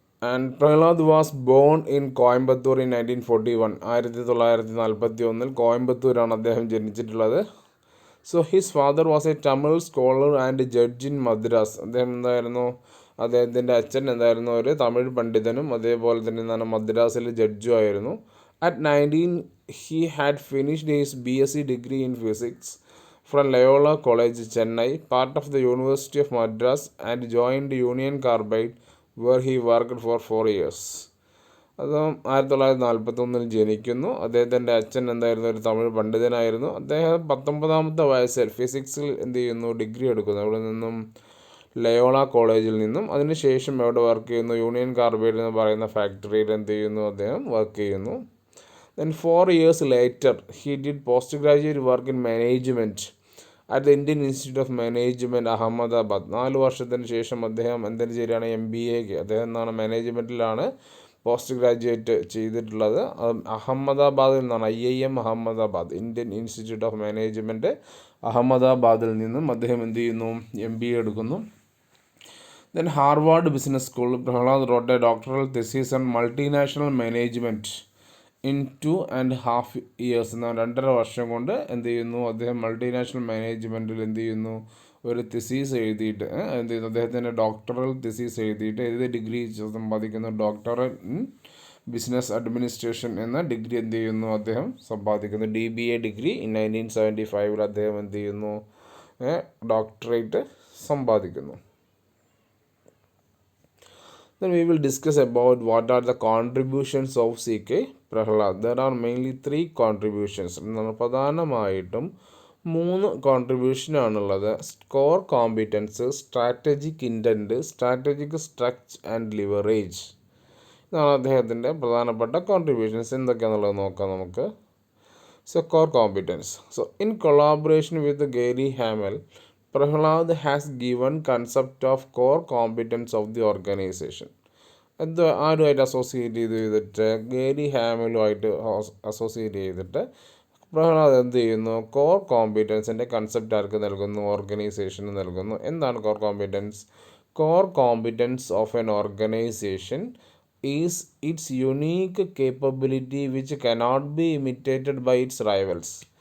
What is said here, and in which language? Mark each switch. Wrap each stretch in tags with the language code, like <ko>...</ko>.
<en>And Prahlad was born in Coimbatore in 1941.</en> <ml>1941 കോയമ്പത്തൂരാണ് അദ്ദേഹം ജനിച്ചിട്ടുള്ളത്.</ml> <en>So his father was a Tamil scholar and judge in Madras.</en> <ml>അദ്ദേഹത്തിൻ്റെ അച്ഛൻ ഒരു തമിഴ് പണ്ഡിതനും അതേപോലെ തന്നെ മദ്രാസിൽ ജഡ്ജും ആയിരുന്നു.</ml> <en>At 19 he had finished his BSc degree in physics from Loyola College, Chennai, part of the University of Madras, and joined Union Carbide, where he worked for 4 years.</en> <ml>അതും 1941 ജനിക്കുന്നു. അദ്ദേഹത്തിൻ്റെ അച്ഛൻ ഒരു തമിഴ് പണ്ഡിതനായിരുന്നു. അദ്ദേഹം 19-ാമത്തെ വയസ്സിൽ ഫിസിക്സിൽ ഡിഗ്രി എടുക്കുന്നു. അവിടെ നിന്നും ലയോള കോളേജിൽ നിന്നും. അതിനുശേഷം എവിടെ വർക്ക് ചെയ്യുന്നു? യൂണിയൻ കാർബൈഡ് എന്ന് പറയുന്ന ഫാക്ടറിയിൽ അദ്ദേഹം വർക്ക് ചെയ്യുന്നു.</ml> <en>Then 4 years later, he did postgraduate work in management at the Indian Institute of Management, Ahmedabad.</en> <ml>4 വർഷത്തിന് ശേഷം അദ്ദേഹം ശരിയാണ് MBA. അദ്ദേഹം മാനേജ്മെൻറ്റിലാണ് പോസ്റ്റ് ഗ്രാജുവേറ്റ് ചെയ്തിട്ടുള്ളത്. അഹമ്മദാബാദിൽ നിന്നാണ്, IIM Ahmedabad, Indian institute of management അഹമ്മദാബാദിൽ നിന്നും അദ്ദേഹം MBA എടുക്കുന്നു.</ml> <en>Then Harvard Business School, Prahlad wrote a doctoral thesis on multinational management in 2.5 years.</en> <ml>2.5 വർഷം കൊണ്ട് അദ്ദേഹം മൾട്ടിനാഷണൽ മാനേജ്മെൻറ്റിൽ ഒരു തിസീസ് എഴുതിയിട്ട് അദ്ദേഹത്തിൻ്റെ ഡോക്ടറൽ തിസീസ് എഴുതിയിട്ട് ഏത് ഡിഗ്രി സമ്പാദിക്കുന്നു? ഡോക്ടറൽ ഇൻ ബിസിനസ് അഡ്മിനിസ്ട്രേഷൻ എന്ന ഡിഗ്രി അദ്ദേഹം സമ്പാദിക്കുന്നു.</ml> <en>DBA degree in 1975</en> <ml>അദ്ദേഹം ഡോക്ടറേറ്റ് സമ്പാദിക്കുന്നു.</ml> <en>Then we will discuss about what are the contributions of C.K. Prahlad. There are mainly 3 contributions.</en> <ml>പ്രധാനമായിട്ടും 3 കോൺട്രിബ്യൂഷനാണുള്ളത്.</ml> <en>Core competence, strategic intent, strategic structure and leverage.</en> <ml>ഇതാണ് അദ്ദേഹത്തിൻ്റെ പ്രധാനപ്പെട്ട contributions. എന്തൊക്കെയാണെന്നുള്ളത് നോക്കാം നമുക്ക്.</ml> <en>So, core competence. So, in collaboration with Gary Hamel, Prahlad has given concept of core competence of the organization.</en> <ml>ആരുമായിട്ട് associate ചെയ്തിട്ട് Gary ഹാമലുമായിട്ട് associate ചെയ്തിട്ട് പ്രഹ്ലാദ് എന്ത് ചെയ്യുന്നു? കോർ കോമ്പിറ്റൻസിൻ്റെ കൺസെപ്റ്റ് ആർക്ക് നൽകുന്നു? ഓർഗനൈസേഷന് നൽകുന്നു. എന്താണ് core competence?</ml> <en>Core competence of an organization is its unique capability which cannot be imitated by its rivals.</en>